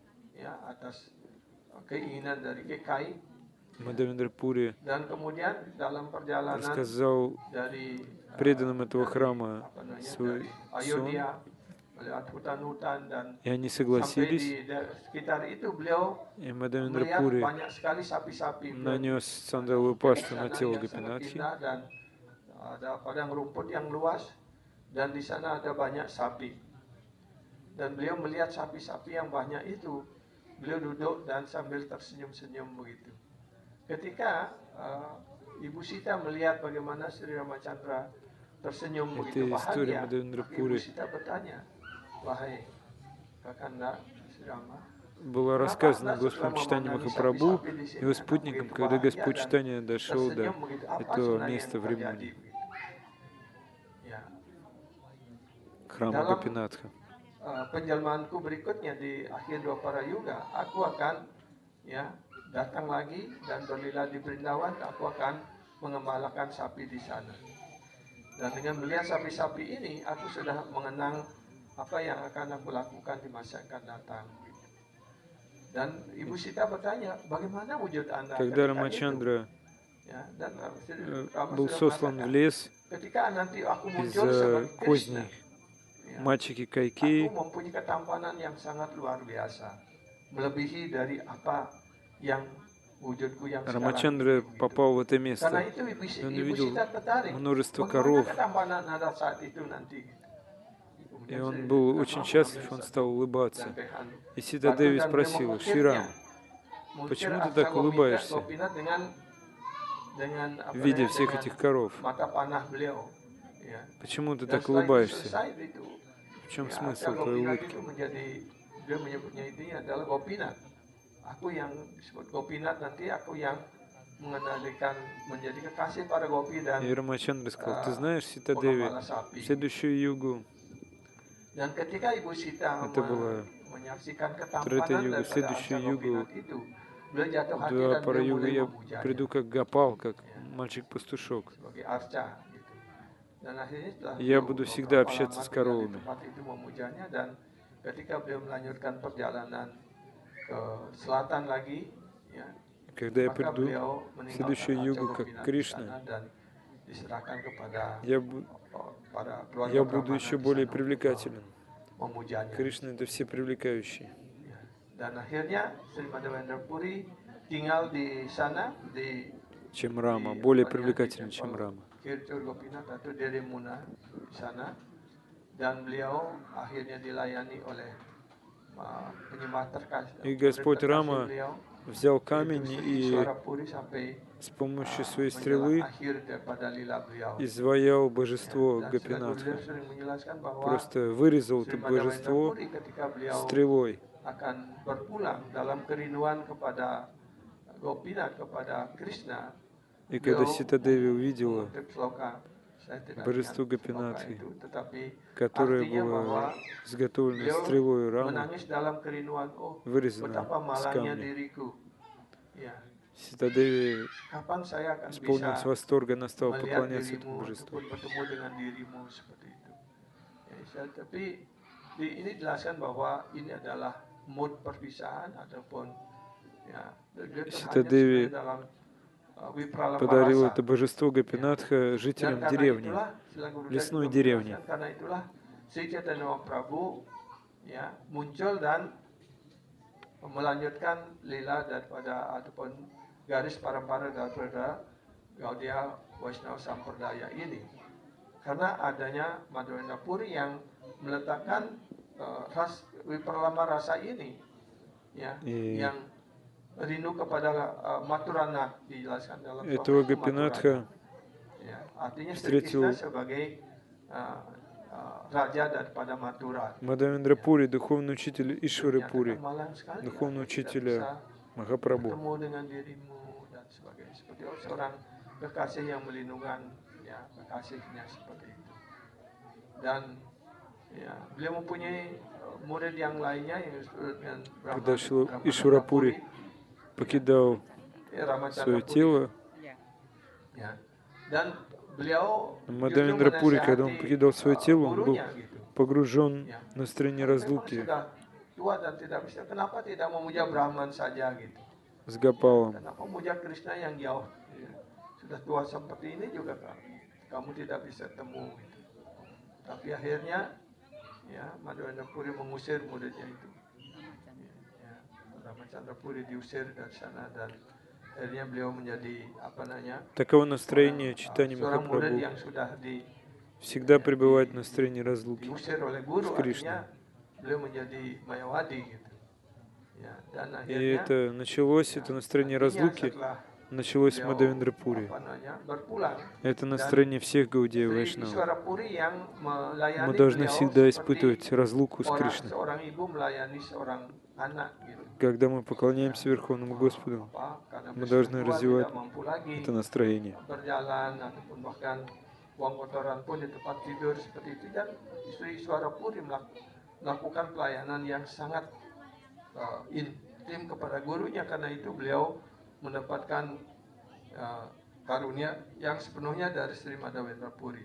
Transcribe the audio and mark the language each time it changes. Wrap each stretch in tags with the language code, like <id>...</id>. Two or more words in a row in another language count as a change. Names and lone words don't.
<ru>Мадавендра Пури рассказал преданным этого храма свой сон, и они согласились, и Мадавендра Пури нанес сандаловую пасту на тело Гопинатхи,</ru> <id>dan di sana ada banyak sapi. Dan beliau melihat sapi-sapi yang banyak itu, beliau duduk dan sambil tersenyum-senyum begitu. Ketika Ibu Sita melihat bagaimana Sri Ramachandra tersenyum begitu bahagia, Ibu Sita bertanya, wahai Kakanda Sri Rama,</id> <ru>было рассказано Господом Чайтанья Махапрабху, его спутникам, когда Господь Чайтанья дошел до этого места в Римуне, храма Гопинатха.</ru> <id>Penjelmaanku berikutnya di akhir Dwapara Yuga, aku akan datang lagi dan berlila di Vrindavan, aku akan mengembalakan sapi di sana. Dan dengan melihat sapi-sapi ini, aku sudah mengenang apa yang akan aku lakukan di masa yang akan datang. Dan Ibu Sita bertanya, bagaimana wujud Anda?</id> <ru>Когда Рамачандра был сослан в лес из-за козней мальчики Кайкеи,</ru> <id>aku mempunyai ketampanan yang sangat luar biasa, melebihi dari apa yang wujudku yang sekarang.</id> <ru>Рамачандра попал в это место.</ru> <id>Karena itu</id> <ru>Он</ru> <id>Ibu</id> <ru>увидел</ru> <id>Sita tertarik.</id> <ru>множество</ru> <id>Bagaimana</id> <ru>коров,</ru> <id>ketampanan Anda saat itu nanti?</id> <ru>и он был очень счастлив, он стал улыбаться. И Сита Деви спросила, Шри-Рам, почему ты так улыбаешься, видя всех этих коров? Почему ты так улыбаешься? В чем смысл твоей улыбки?</ru> <id>Dia menyebutnya ini adalah Gopinath. Aku yang disebut Gopinath, nanti aku yang mengendalikan menjadi kekasih para Gopi dan</id> <ru>И Рамачандра сказал, ты знаешь, Сита Деви, в следующую югу,</ru> <id>dan ketika Ibu Sita</id> <ru>это была</ru> <id>menyaksikan</id> <ru>Трета</ru> <id>ketampanan</id> <ru>юга, в</ru> <id>daripada</id> <ru>следующую</ru> <id>Arca</id> <ru>югу,</ru> <id>Gopinath itu, beliau jatuh hati</id> <ru>до</ru> <id>dan</id> <ru>пара</ru> <id>beliau</id> <ru>юга</ru> <id>mulai</id> <ru>я</ru> <id>memujanya</id> <ru>приду как Гопал, как мальчик-пастушок.</ru> <id>sebagai arca gitu. Dan akhirnya setelah</id> <ru>Я</ru> <id>beliau</id> <ru>буду всегда</ru> <id>beberapa</id> <ru>общаться</ru> <id>lama</id> <ru>с</ru> <id>tinggal di</id> <ru>коровами.</ru> <id>tempat itu memujanya, dan ketika beliau melanjutkan perjalanan ke selatan lagi, ya,</id> <ru>Когда я</ru> <id>maka</id> <ru>приду</ru> <id>beliau</id> <ru>в следующую</ru> <id>meninggalkan</id> <ru>югу,</ru> <id>Arca</id> <ru>как</ru> <id>Gopinath di</id> <ru>Кришна,</ru> <id>sana dan diserahkan kepada para</id> <ru>я</ru> <id>keluarga</id> <ru>буду</ru> <id>Brahmana</id> <ru>еще</ru> <id>di</id> <ru>более</ru> <id>sana untuk</id> <ru>привлекателен.</ru> <id>memujanya.</id> <ru>Кришна — это все привлекающие.</ru> <id>Dan akhirnya Sri Madhavendra Puri tinggal di sana</id> <ru>Чем Рама, более привлекателен, чем Рама.</ru> <id>Kirchur Gopinath atau Derimuna di sana, dan beliau akhirnya dilayani oleh penyembah terkasih.</id> <ru>И Господь Рама взял камень и с помощью своей стрелы изваял божество Гопинатха. Просто вырезал это божество стрелой.</ru> <id>Akan berpulang dalam kerinduan kepada Gopinath, kepada Krishna.</id> <ru>И когда Сита Деви увидела божество Гопинатхи, которое было изготовлено стрелой Рамы, вырезанное из камня, Сита Деви исполнилась восторга, она стала поклоняться этому божеству.</ru> <id>Ini dijelaskan bahwa ini adalah mood perpisahan ataupun</id> <ru>Сита Деви подарил это божество Гопинатха жителям деревни, лесной деревни.</ru> <id>Karena itulah Sri Chaitanya Mahaprabhu muncul dan melanjutkan lila daripada ataupun garis para daripada Gaudiya Vaishnava Sampradaya ini. Karena adanya Madhavendra Puri yang meletakkan Vipralambha rasa ini, yang rindu kepada Mathuranath, dijelaskan dalam</id> <ru>этого Гопинатха</ru> <id>artinya</id> <ru>встретил</ru> <id>sebagai raja daripada Mathura.</id> <ru>Мадхавендра Пури, духовный учитель Ишвары Пури, духовный учителя Махапрабху.</ru> <id>Bertemu dengan dirimu dan sebagainya, seperti seorang kekasih yang melindungi kekasihnya seperti itu. Dan ya, beliau mempunyai murid yang lainnya yang disebut dengan</id> <ru>Когда</ru> <id>Ramachandra</id> <ru>Ишварапури</ru> <id>Puri,</id> <ru>покидал</ru> <id>Ramachandra</id> <ru>свое</ru> <id>Puri.</id> <ru>тело,</ru> <id>Ya. Dan beliau justru</id> <ru>Мадавендра Пури, когда он</ru> <id>menasihati</id> <ru>покидал свое тело, он был</ru> <id>gurunya gitu.</id> <ru>погружен</ru> <id>Ya.</id> <ru>в настроение</ru> <id>Kalau memang</id> <ru>разлуки</ru> <id>sudah tua dan tidak bisa, kenapa tidak memuja Brahman saja gitu?</id> <ru>с Гопалом.</ru> <id>Kenapa memuja Krishna yang jauh? Ya. Sudah tua seperti ini juga kamu tidak bisa temu gitu. Tapi akhirnya ya Madhavendra Puri mengusir muridnya itu. Ya, Ramachandra Puri diusir dari sana dan akhirnya beliau menjadi apa namanya?</id> <ru>Таково настроение читания</ru> <id>Seorang murid</id> <ru>Махапрабху.</ru> <id>yang sudah</id> <ru>Всегда пребывать в настроении разлуки</ru> <id>diusir oleh</id> <ru>с</ru> <id>guru,</id> <ru>Кришной.</ru> <id>artinya beliau menjadi mayawadi gitu. Ya, dan</id> <ru>И</ru> <id>akhirnya</id> <ru>это началось, это настроение разлуки</ru> <id>setelah</id> <ru>началось с</ru> <id>beliau</id> <ru>Мадавендра Пури.</ru> <id>apa namanya berpulang,</id> <ru>Это</ru> <id>dan</id> <ru>настроение всех Гаудия</ru> <id>Sri</id> <ru>Вайшнавов.</ru> <id>Ishwarapuri yang</id> <ru>Мы</ru> <id>melayani</id> <ru>должны</ru> <id>beliau</id> <ru>всегда</ru> <id>seperti</id> <ru>испытывать разлуку с Кришной.</ru> <id>seorang ibu melayani seorang anak gitu.</id> <ru>Когда мы поклоняемся Верховному Господу,</ru> <id>Karena</id> <ru>мы</ru> <id>beliau</id> <ru>должны</ru> <id>sudah tua,</id> <ru>развивать</ru> <id>tidak mampu lagi</id> <ru>это настроение.</ru> <id>berjalan ataupun bahkan buang kotoran pun di tempat tidur seperti itu, dan Sri Ishwarapuri melakukan pelayanan yang sangat intim kepada gurunya. Karena itu beliau mendapatkan karunia yang sepenuhnya dari Sri Madhavendra Puri.</id>